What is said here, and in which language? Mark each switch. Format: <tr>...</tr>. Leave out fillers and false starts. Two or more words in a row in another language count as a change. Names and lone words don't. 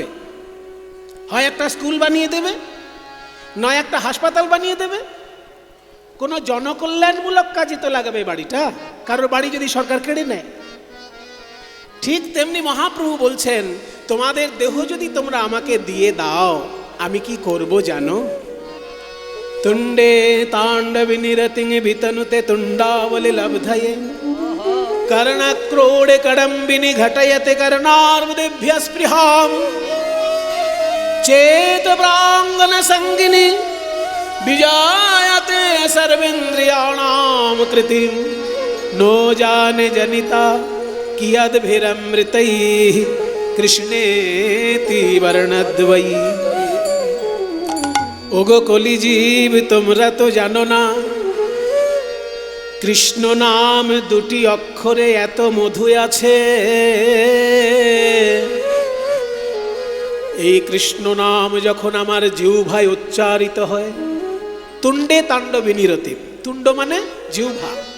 <bn>হয় একটা স্কুল বানিয়ে দেবে, নয় একটা হাসপাতাল বানিয়ে দেবে, কোনো জনকল্যাণমূলক কাজে তো লাগাবে বাড়িটা, কারোর বাড়ি যদি সরকার কেড়ে নেয়। ঠিক তেমনি মহাপ্রভু বলছেন, তোমাদের দেহ যদি তোমরা আমাকে দিয়ে দাও আমি কি করব জানো?</bn> <sa>তুণ্ডে তাণ্ডব নিরতিং বিতনুতে তুণ্ডাবলি লব্ধয়ে कर्णक्रोडे कडम्बिनी घटयते कर्णार्बुदेभ्य स्पृहाम चेत प्रांगण संगिनी विजायते सर्वेन्द्रियाणाम कृतिम नो जाने जनिता कियद्भिरमृतैः कृष्णेति वर्णद्वयी।</sa> <bn>ওগো কলি জীব তোমরা তো জানো না কৃষ্ণ নাম দুটি অক্ষরে এত মধু আছে। এই কৃষ্ণ নাম যখন আমার জিহ্বায় উচ্চারিত হয়,</bn> <sa>তুণ্ডে তাণ্ডবে নিরতি,</sa> <bn>বিতুণ্ড মানে জিহ্বা।</bn>